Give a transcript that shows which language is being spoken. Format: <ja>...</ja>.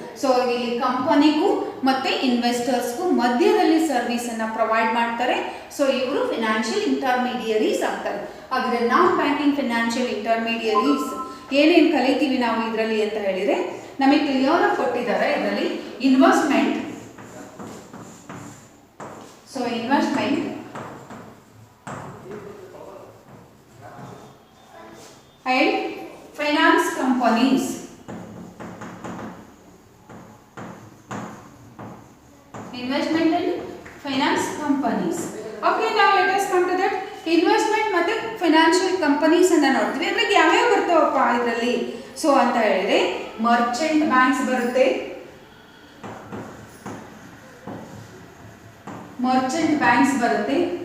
<kn>So ಇಲ್ಲಿ ಕಂಪನಿಗೂ ಮತ್ತು ಇನ್ವೆಸ್ಟರ್ಸ್ಗೂ ಮಧ್ಯದಲ್ಲಿ ಸರ್ವಿಸನ್ನು ಪ್ರೊವೈಡ್ ಮಾಡ್ತಾರೆ. ಸೊ ಇವರು ಫೈನಾನ್ಷಿಯಲ್ ಇಂಟರ್ಮೀಡಿಯರೀಸ್ ಆಗ್ತಾರೆ. ಹಾಗಿದ್ರೆ ನಾನ್ ಬ್ಯಾಂಕಿಂಗ್ ಫೈನಾನ್ಷಿಯಲ್ ಇಂಟರ್ಮೀಡಿಯರೀಸ್ ಏನೇನು ಕಲಿತೀವಿ ನಾವು ಇದರಲ್ಲಿ ಅಂತ ಹೇಳಿದರೆ, ನಮಗೆ ಕ್ಲಿಯರ್ ಆಗಿ ಕೊಟ್ಟಿದ್ದಾರೆ ಇದರಲ್ಲಿ investment.</kn> <en>So investment and finance companies. Investment and finance companies. Okay, now let us come to that.</en> <kn>Investment ಮತ್ತು ಫೈನಾನ್ಷಿಯಲ್ ಕಂಪನೀಸ್ ಅನ್ನ ನೋಡ್ತೀವಿ. ಅದ್ರಾಗ ಯಾವ್ಯಾವ ಬರ್ತಾವಪ್ಪ ಇದರಲ್ಲಿ? ಸೊ ಅಂತ ಹೇಳಿದ್ರೆ ಮರ್ಚೆಂಟ್ ಬ್ಯಾಂಕ್ಸ್ ಬರುತ್ತೆ, ಮರ್ಚೆಂಟ್ ಬ್ಯಾಂಕ್ಸ್ ಬರುತ್ತೆ.</kn>